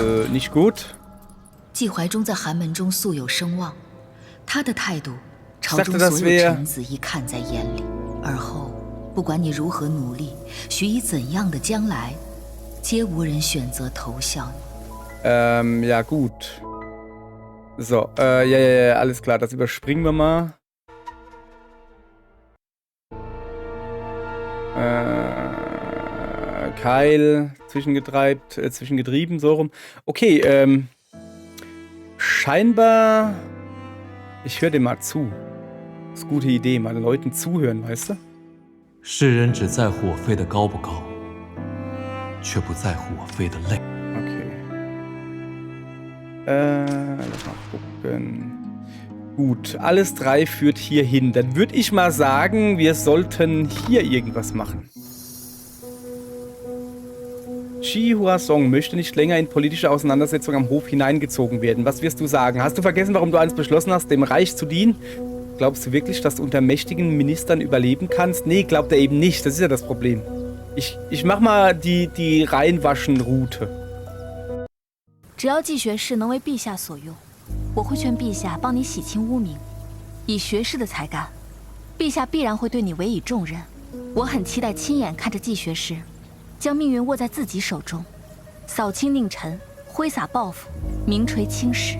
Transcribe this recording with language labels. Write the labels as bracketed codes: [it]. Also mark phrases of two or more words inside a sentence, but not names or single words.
[de] ？Nicht gut。 [zh] 季怀中在寒门中素有声望，他的态度，朝中所有臣子一看在眼里。而后，不管你如何努力，许以怎样的将来，皆无人选择投效你。 [de] Ja gut. So, ja, alles klar, das überspringen wir mal. Keil, zwischengetrieben, so rum. Okay, scheinbar... Ich höre dem mal zu. Das ist eine gute Idee, mal den Leuten zuhören, weißt du? [zh] 世人只在乎我飞得高不高，却不在乎我飞得累。 [de] Okay. Lass mal gucken. Gut, alles 3 führt hier hin. Dann würde ich mal sagen, wir sollten hier irgendwas machen. Ji Huasong möchte nicht länger in politische Auseinandersetzungen am Hof hineingezogen werden. Was wirst du sagen? Hast du vergessen, warum du einst beschlossen hast, dem Reich zu dienen? Glaubst du wirklich, dass du unter mächtigen Ministern überleben kannst? Nee, glaubt er eben nicht. Das ist ja das Problem. Ich mach mal die Reinwaschen-Route. [zh] 只要季学士能为陛下所用，我会劝陛下帮你洗清污名。以学士的才干，陛下必然会对你委以重任。我很期待亲眼看着季学士将命运握在自己手中，扫清佞臣，挥洒抱负，名垂青史。